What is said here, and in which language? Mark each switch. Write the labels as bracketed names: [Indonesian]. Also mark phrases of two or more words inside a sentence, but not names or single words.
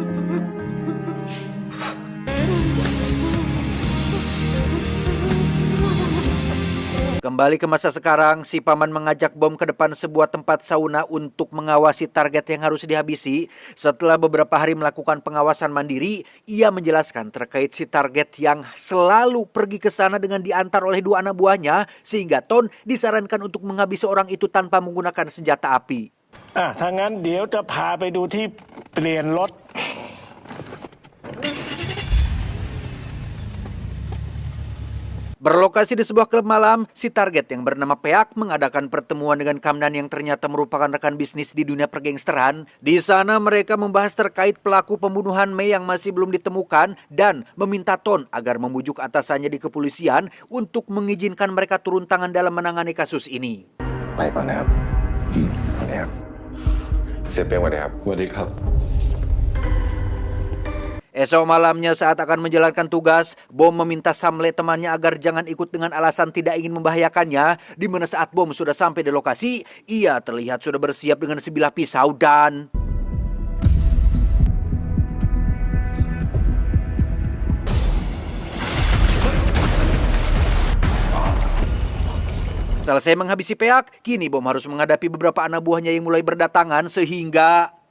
[Indonesian] Kembali ke masa sekarang, si paman mengajak Bom ke depan sebuah tempat sauna untuk mengawasi target yang harus dihabisi. Setelah beberapa hari melakukan pengawasan mandiri, ia menjelaskan terkait si target yang selalu pergi ke sana dengan diantar oleh 2 anak buahnya, sehingga Ton disarankan untuk menghabisi orang itu tanpa menggunakan senjata api. [Thai] ถ้างั้นเดี๋ยวจะพาไปดูที่เปลี่ยนรถ [Indonesian] Berlokasi di sebuah klub malam, si target yang bernama Peak mengadakan pertemuan dengan Kamdan yang ternyata merupakan rekan bisnis di dunia pergangsteran. Di sana mereka membahas terkait pelaku pembunuhan Mei yang masih belum ditemukan dan meminta Ton agar membujuk atasannya di kepolisian untuk mengizinkan mereka turun tangan dalam menangani kasus ini. [Thai] ไปก่อนนะครับสวัสดีครับเสียเปียงสวัสดีครับสวัสดีครับ [Indonesian] Esok malamnya saat akan menjalankan tugas, Bom meminta Samle temannya agar jangan ikut dengan alasan tidak ingin membahayakannya, di mana saat Bom sudah sampai di lokasi, ia terlihat sudah bersiap dengan sebilah pisau dan... Selesai menghabisi Peak, kini Bom harus menghadapi beberapa anak buahnya yang mulai berdatangan sehingga...